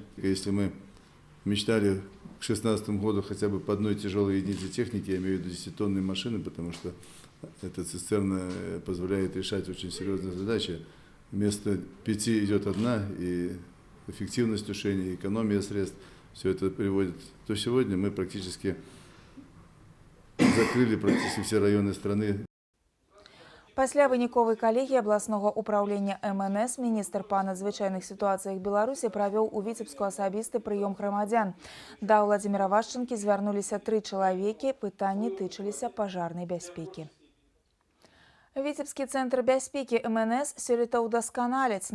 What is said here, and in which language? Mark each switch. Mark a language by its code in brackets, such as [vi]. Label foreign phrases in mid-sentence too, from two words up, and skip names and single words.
[ru] Если мы мечтали к 2016 году хотя бы по одной тяжелой единице техники, я имею в виду 10-тонные машины, потому что эта цистерна позволяет решать очень серьезные задачи. Вместо 5 идет одна, и эффективность тушения, экономия средств, все это приводит. То сегодня мы практически закрыли практически все районы страны. [be] Пасля выніковай калегіі абласнога ўпраўлення МНС міністр па надзвычайных сітуацыях Беларусі правёў у Віцебску асабісты прыём грамадзян. Да Уладзіміра Вашчанкі звярнуліся 3 чалавекі, пытанні тычыліся пажарнай бяспекі. Віцебскі цэнтр бяспекі МНС сёлета ўдасканаляць.